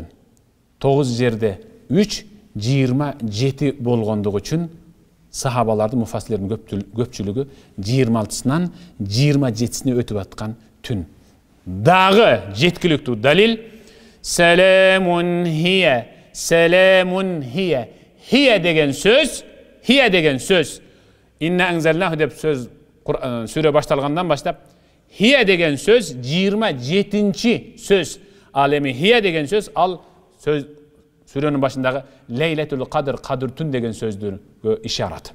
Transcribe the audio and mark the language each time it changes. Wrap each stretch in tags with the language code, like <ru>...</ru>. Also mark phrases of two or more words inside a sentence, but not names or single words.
<ky>9 жерде 3 27 болгондугу үчүн сахабалардын, муфассирлердин көпчүлүгү 26-сынан 27-сине өтүп аткан түн. Дагы жеткиликтүү далил</ky> <ar>سلام هي، سلام هي.</ar> <ky>Хия деген сөз,</ky> <ar>إنا أنزلناه</ar> <ky>деп сөз сүрө башталгандан баштап, хия деген сөз 27-чи сөз. Ал эми хия деген сөз, ал сөз сүрөнүн башындагы Лейлетул Кадр, кадыр түн деген сөздөргө ишарат.</ky>